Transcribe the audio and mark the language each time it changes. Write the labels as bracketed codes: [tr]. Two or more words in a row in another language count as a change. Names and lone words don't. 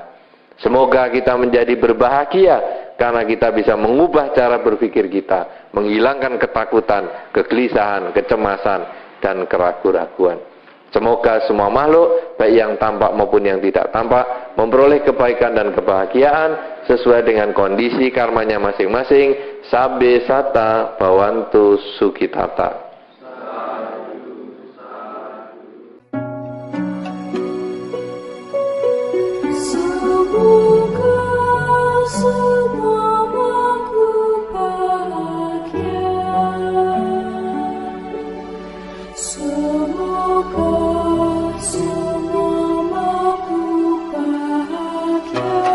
[id] Semoga kita menjadi berbahagia karena kita bisa mengubah cara berpikir kita, menghilangkan ketakutan, kegelisahan, kecemasan, dan keraguan-raguan. Semoga semua makhluk, baik yang tampak maupun yang tidak tampak, memperoleh kebaikan dan kebahagiaan sesuai dengan kondisi karmanya masing-masing. [pi] Sabbe sata bhavantu sukhitata. [id] Semoga semua makhluk bahagia. Semoga semua makhluk bahagia.